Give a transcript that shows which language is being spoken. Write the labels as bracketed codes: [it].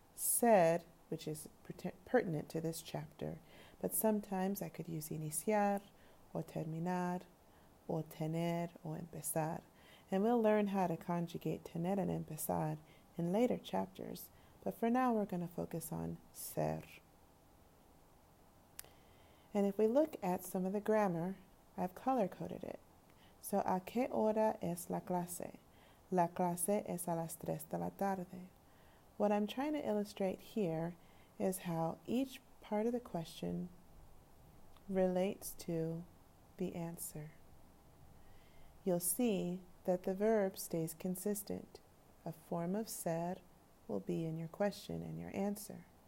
[en] Ser, which is pertinent to this chapter, but sometimes I could use iniciar, or terminar, or tener, or empezar. And we'll learn how to conjugate tener and empezar in later chapters, but for now we're going to focus on ser. And if we look at some of the grammar, I've color-coded it. [es] So, ¿a qué hora es la clase? La clase es a las 3 de la tarde. [en] What I'm trying to illustrate here is how each part of the question relates to the answer. You'll see that the verb stays consistent. A form of ser will be in your question and your answer.